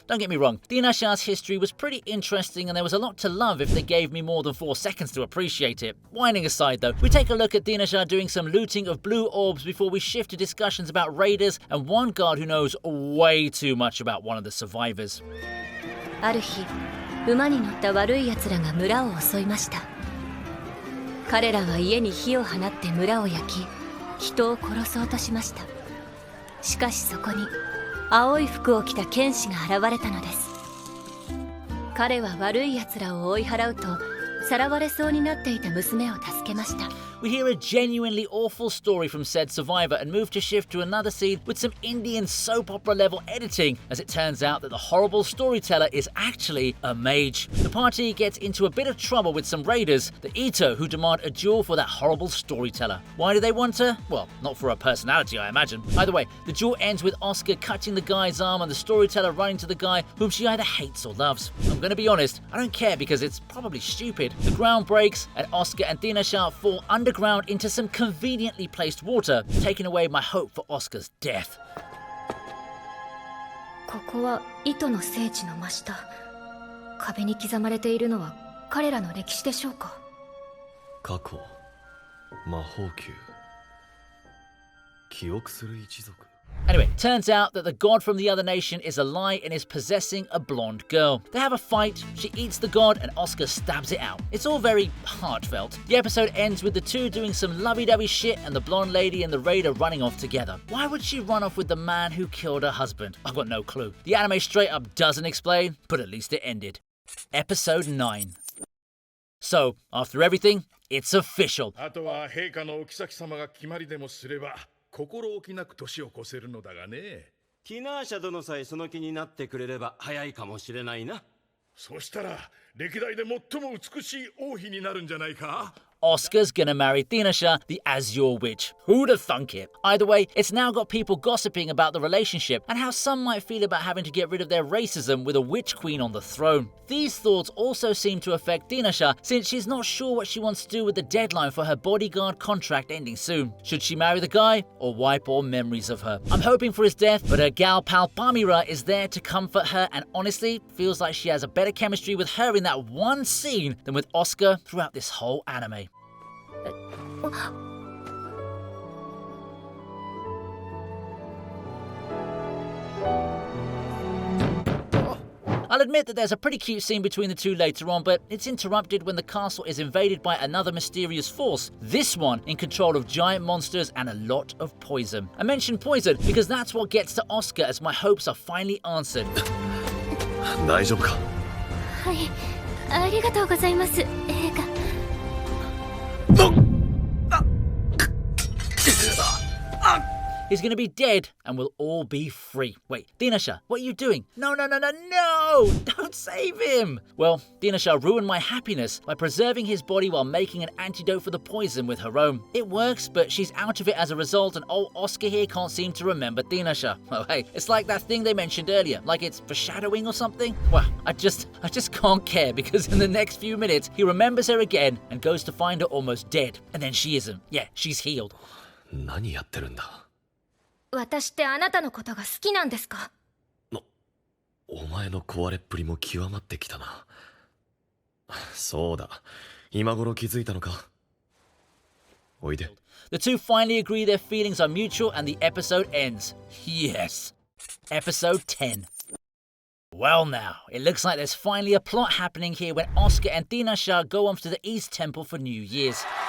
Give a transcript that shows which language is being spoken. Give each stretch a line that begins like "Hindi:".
English: Don't get me wrong, Dinasha's history was pretty interesting and there was a lot to love if they gave me more than 4 seconds to appreciate it. Whining aside though, we take a look at Dinasha doing some looting of blue orbs before we shift to discussions about raiders and one guard who knows way too much about one of the survivors.
Japanese: ある日、馬に乗った悪い奴らが村を襲いました。彼らは家に火を放って村を焼き、人を殺そうとしました。しかしそこに青い服を着た剣士が現れたのです。彼は悪い奴らを追い払うとさらわれそうになっていた娘を助けました。
English: We hear a genuinely awful story from said survivor and move to shift to another scene with some Indian soap opera level editing, as it turns out that the horrible storyteller is actually a mage. The party gets into a bit of trouble with some raiders, the Ito, who demand a duel for that horrible storyteller. Why do they want her? Well, not for her personality, I imagine. Either way, the duel ends with Oscar cutting the guy's arm and the storyteller running to the guy whom she either hates or loves. I'm gonna be honest, I don't care because it's probably stupid. The ground breaks and Oscar and Dinasha fall underground into some conveniently placed water, taking away my hope for Oscar's death.
Japanese: ここは糸の聖地の真下。壁に刻まれているのは彼らの歴史でしょうか。過去魔法球記憶する一族
English: Anyway, turns out that the god from the other nation is a lie and is possessing a blonde girl. They have a fight, she eats the god, and Oscar stabs it out. It's all very heartfelt. The episode ends with the two doing some lovey-dovey shit and the blonde lady and the raider running off together. Why would she run off with the man who killed her husband? I've got no clue. The anime straight up doesn't explain, but at least it ended. Episode 9. So, after everything, it's official.
Japanese: あとは陛下のお妃様が決まりでもすれば心置きなく年を越せるのだがね。ティナーシャ殿さえその気になってくれれば早いかもしれないな。そしたら歴代で最も美しい王妃になるんじゃないか。
English: Oscar's gonna marry Dinasha, the Azure Witch. Who'd have thunk it? Either way, it's now got people gossiping about the relationship and how some might feel about having to get rid of their racism with a witch queen on the throne. These thoughts also seem to affect Dinasha, since she's not sure what she wants to do with the deadline for her bodyguard contract ending soon. Should she marry the guy or wipe all memories of her? I'm hoping for his death, but her gal pal Pamira is there to comfort her and honestly feels like she has a better chemistry with her in that one scene than with Oscar throughout this whole anime. I'll admit that there's a pretty cute scene between the two later on, but it's interrupted when the castle is invaded by another mysterious force, this one in control of giant monsters and a lot of poison. I mentioned poison because that's what gets to Oscar as my hopes are finally answered.
Japanese: 大丈夫か。はい、ありがとうございます、陛下。
English: He's gonna be dead and we'll all be free. Wait, Dinasha, what are you doing? No! Don't save him! Well, Dinasha ruined my happiness by preserving his body while making an antidote for the poison with her own. It works, but she's out of it as a result and old Oscar here can't seem to remember Dinasha. Oh hey, it's like that thing they mentioned earlier, like it's foreshadowing or something? Well, I just can't care because in the next few minutes he remembers her again and goes to find her almost dead. And then she isn't. Yeah, she's healed.
Japanese: 何やってるんだ。私ってあなたのことが好きなんですか？お前の壊れっぷりも極まってきたな。そうだ、今頃気づいたのか。おいで。
English: The two finally agree their feelings are mutual and the episode ends. Yes. Episode 10. Well now, it looks like there's finally a plot happening here when Oscar and Dinasha go off to the East Temple for New Year's.